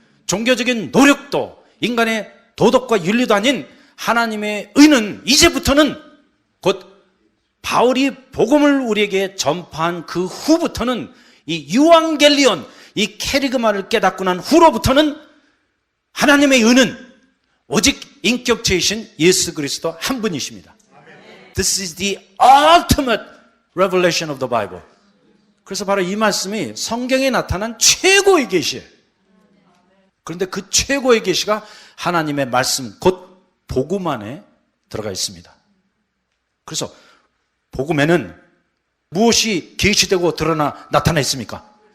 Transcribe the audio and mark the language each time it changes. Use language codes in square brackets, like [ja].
[ko] 종교적인 노력도 인간의 도덕과 윤리도 아닌 하나님의 의는 이제부터는, 곧 바울이 복음을 우리에게 전파한 그 후부터는, 이 유앙겔리온, 이 캐리그마를 깨닫고 난 후로부터는 하나님의 의는 오직 인격체이신 예수 그리스도 한 분이십니다. [en] This is the ultimate revelation of the Bible. [ko] 그래서 바로 이 말씀이 성경에 나타난 최고의 계시예요. 그런데 그 최고의 계시가 하나님의 말씀, 곧 복음 안에 들어가 있습니다. 그래서 복음에는 무엇이 계시되고 드러나 나타나 있습니까?